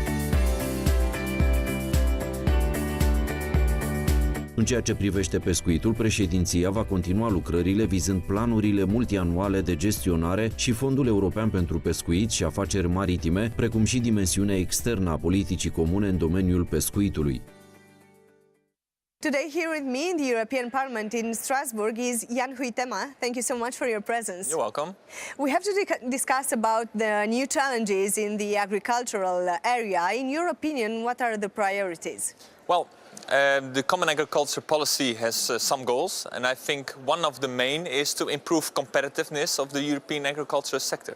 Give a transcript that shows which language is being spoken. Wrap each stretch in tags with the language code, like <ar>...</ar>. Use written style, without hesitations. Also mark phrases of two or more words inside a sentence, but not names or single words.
<ro>În ceea ce privește pescuitul, președinția va continua lucrările vizând planurile multianuale de gestionare și Fondul European pentru Pescuit și Afaceri Maritime, precum și dimensiunea externă a politicii comune în domeniul pescuitului.</ro> <en>Today here with me in the European Parliament in Strasbourg is Jan Huitema. Thank you so much for your presence. You're welcome. We have to discuss about the new challenges in the agricultural area. In your opinion, what are the priorities? Well, the Common Agriculture Policy has some goals, and I think one of the main is to improve competitiveness of the European agricultural sector.</en>